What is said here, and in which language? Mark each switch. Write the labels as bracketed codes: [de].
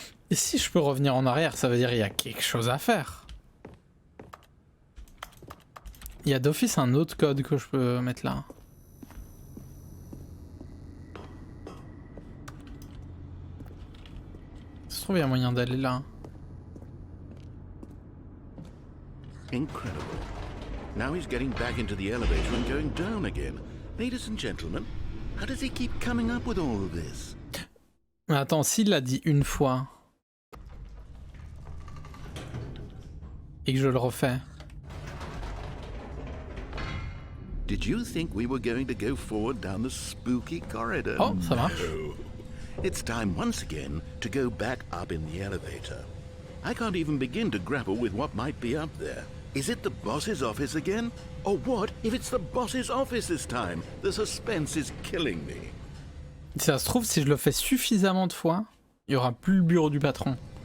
[fr] Et si je peux revenir en arrière, ça veut dire qu'il y a quelque chose à faire. Il y a d'office un autre code que je peux mettre là. Ça se trouve, il y a moyen d'aller là. [en] Incredible. Now he's getting back into the elevator and going down again. Ladies and gentlemen, how does he keep coming up with all of this? [fr] Mais attends, s'il l'a dit une fois... Et que je le refais... [en] Did you think we were going to go forward down the spooky corridor? [fr] Oh, ça marche. [en] No. It's time once again to go back up in the elevator. I can't even begin to grapple with what might be up there. Is it the boss's office again? Or what if it's the boss's office this time? The suspense is killing me. [fr] Si ça se trouve, si je le fais suffisamment de fois, il y aura plus le bureau du patron.